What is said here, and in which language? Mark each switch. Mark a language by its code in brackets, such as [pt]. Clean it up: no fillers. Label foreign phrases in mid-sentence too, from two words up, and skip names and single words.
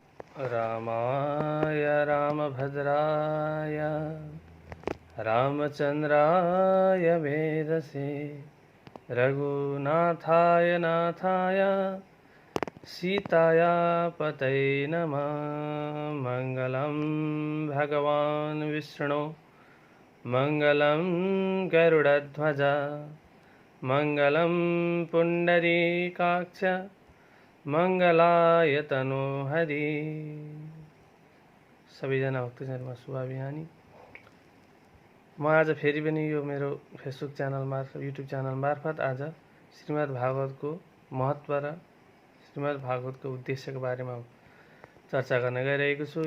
[sa] रामाय रामभद्राय रामचन्द्राय वेदसे रघुनाथाय नाथाय सीताया पतये नमः। मङ्गलं भगवान् विष्णु मङ्गलं गरुडध्वज मङ्गलं पुण्डरीकाक्ष मङ्गलाय तनोहरि। [ne] सबैजना भक्तजनमा शुभाभियानी। म आज फेरि पनि यो मेरो फेसबुक च्यानल मार्फत युट्युब च्यानल मार्फत आज श्रीमद् भागवतको महत्त्व र श्रीमद् भागवतको उद्देश्यको बारेमा चर्चा गर्न गइरहेको छु।